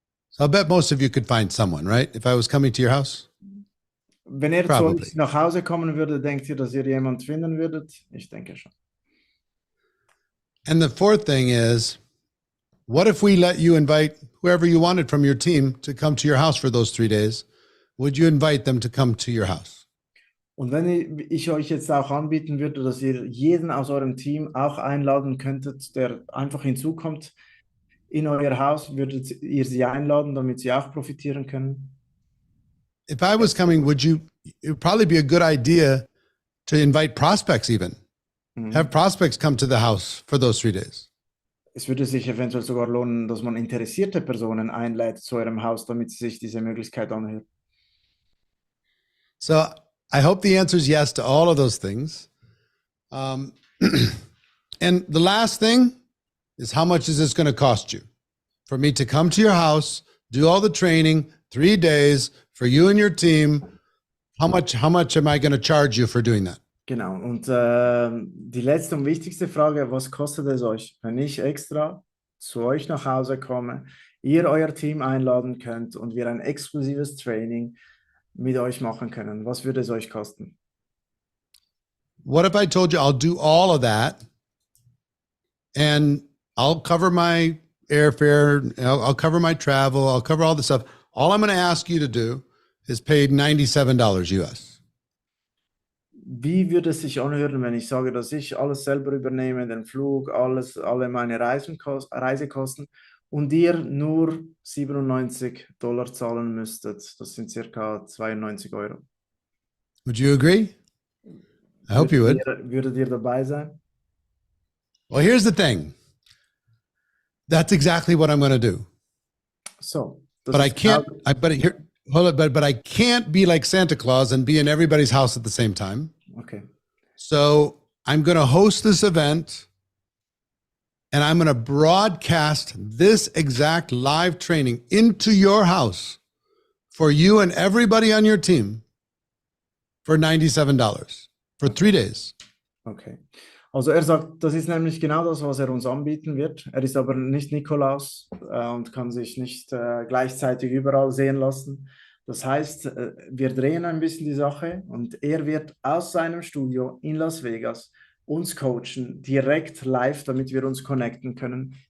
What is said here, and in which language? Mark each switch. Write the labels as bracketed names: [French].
[English] So I'll bet most of you could find someone, right? If I was coming to your house? [German] Wenn er zu [English] Probably. [German] euch nach Hause kommen würde, denkt ihr, dass ihr jemanden finden würdet? Ich denke schon. [English] And the fourth thing is, what if we let you invite whoever you wanted from your team to come to your house for those 3 days? Would you invite them to come to your house? [German] Und wenn ich euch jetzt auch anbieten würde, dass ihr jeden aus eurem Team auch einladen könntet, der einfach hinzukommt in euer Haus, würdet ihr sie einladen, damit sie auch profitieren können? [English] If I was coming, it would probably be a good idea to invite prospects even. Mhm. Have prospects come to the house for those 3 days. [German] Es würde sich eventuell sogar lohnen, dass man interessierte Personen einlädt zu eurem Haus, damit sie sich diese Möglichkeit anhören. [English] So I hope the answer is yes to all of those things. And the last thing is, how much is this going to cost you? For me to come to your house, do all the training, 3 days for you and your team. How much am I going to charge you for doing that? [German] Genau, und die letzte und wichtigste Frage, was kostet es euch, wenn ich extra zu euch nach Hause komme, ihr euer Team einladen könnt und wir ein exklusives Training mit euch machen können? Was würde es euch kosten? [English] What if I told you I'll do all of that and I'll cover my airfare, I'll cover my travel, I'll cover all the stuff. All I'm going to ask you to do is pay $97 US. [German] Wie würde es sich anhören, wenn ich sage, dass ich alles selber übernehme, den Flug, alle meine Reisekosten und ihr nur $97 zahlen müsstet? Das sind circa 92 Euro. [English] Would you agree? I hope you would. [German] Würdet ihr dabei sein? [English] Well, here's the thing. That's exactly what I'm going to do. So, But I can't. But I can't be like Santa Claus and be in everybody's house at the same time. Okay. So I'm going to host this event, and I'm going to broadcast this exact live training into your house for you and everybody on your team for $97 for 3 days. Okay. [German] Also er sagt, das ist nämlich genau das, was er uns anbieten wird. Er ist aber nicht Nikolaus und kann sich nicht gleichzeitig überall sehen lassen. Das heißt, wir drehen ein bisschen die Sache und er wird aus seinem Studio in Las Vegas uns coachen, direkt live, damit wir uns connecten können.